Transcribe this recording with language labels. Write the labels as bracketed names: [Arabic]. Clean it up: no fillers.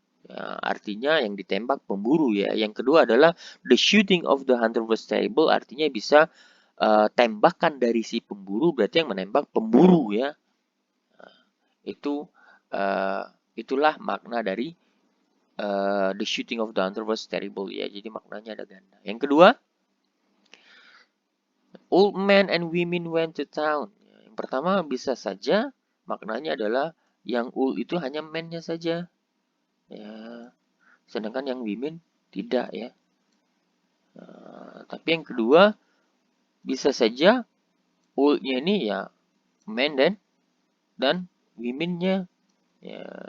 [Indonesian] Ya, artinya yang ditembak pemburu ya. Yang kedua adalah [English] the shooting of the hunter was terrible [Indonesian] artinya bisa tembakan dari si pemburu berarti yang menembak pemburu ya. Itu itulah makna dari [English] the shooting of the hunter was terrible [Indonesian] ya. Jadi maknanya ada ganda. Yang kedua, [English] old men and women went to town. [Indonesian] Yang pertama bisa saja maknanya adalah yang old itu hanya men-nya saja. Ya, sedangkan yang women tidak ya. Tapi yang kedua bisa saja old-nya ini ya men dan women-nya ya.